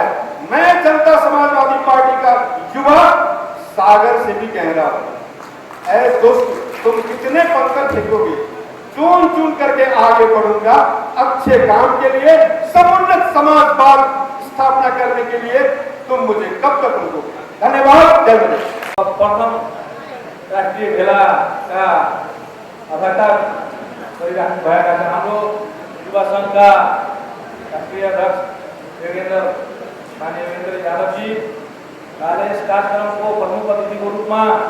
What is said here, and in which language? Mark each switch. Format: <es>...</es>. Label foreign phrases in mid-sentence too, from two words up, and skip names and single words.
<hi>मैं जनता समाजवादी पार्टी का युवा सागर से भी कह रहा हूं, ऐ दोस्त तुम कितने पत्थर फेंकोगे, चुन चुन करके आगे बढ़ूंगा अच्छे काम के लिए, समुन्नत समाजवाद स्थापना करने के लिए तुम मुझे कब तक रोकोगे। धन्यवाद। जय हिंद।</hi> <ne>प्रथम राष्ट्रिय भेलाका अध्यक्षता गरिराख्नु भएका छन् हाम्रो युवा संघका राष्ट्रिय अध्यक्ष माननीय योगेन्द्र यादवजी र यस कार्यक्रमको प्रमुख अतिथिको रूपमा</ne>